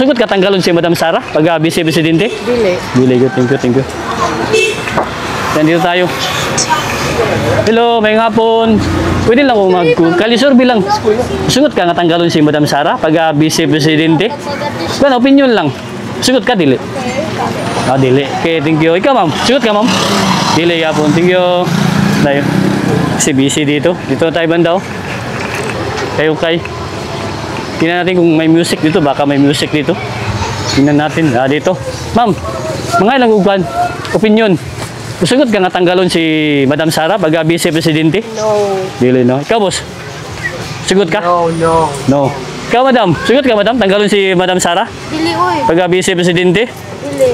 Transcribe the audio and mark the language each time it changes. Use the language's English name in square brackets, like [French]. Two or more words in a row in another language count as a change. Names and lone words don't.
[Cebuano] Sugot ka tanggalon si Madam Sara pag Vice Presidente? Dili, [English] good. Thank you. [Filipino] Yan, dito tayo. [Cebuano] Hello, may hapon. Pwede lang kung kalisurvey lang. Sugot ka nga tanggalon si Madam Sara pag Vice Presidente? [Filipino] Ano, [Cebuano] opinion lang. Sugot ka, dili? Dili. [English] Okay, thank you. [Cebuano] Ikaw, ma'am. Sugot ka, ma'am? Dili, hapon. [English] Thank you. [Filipino] Tayo. Kasi busy dito. Dito tayo banda, oh. Kayo kay. Tingnan natin kung may music dito. Baka may music dito. Tingnan natin. Dito. [Cebuano] Ma'am, mga ilang ugan. Opinion. Sugot ka nga tanggalon si Madam Sara pag Vice Presidente? [English] No. [Cebuano] Dili, no? Ikaw, boss? Sugot ka? [English] No. [Cebuano] No. Ikaw, madam? Sugot ka, madam? Tanggalon si Madam Sara Dili, oy. pag Vice Presidente? Dili.